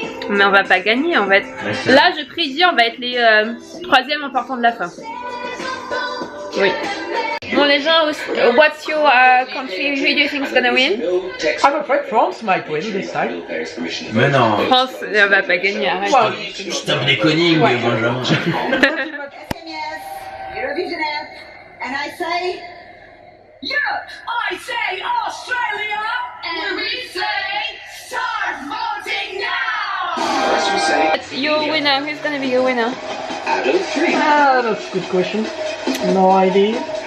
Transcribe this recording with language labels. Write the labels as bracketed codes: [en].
[fr] Mais on va pas gagner, on va être. Là, je prédis, on va être les troisièmes en partant de la fin. Oui. Bon les gens, [en] what's your country? Who do you think is gonna win? I'm afraid France might win this time. [fr] Mais non. France, on va pas gagner, arrête. [en] Well, [fr] Stop déconning, oui, Benjamin. [en] Eurovision app, and I say, Europe. I say Australia, and we say start voting now. It's your winner. Who's gonna be your winner? that's a good question. No idea.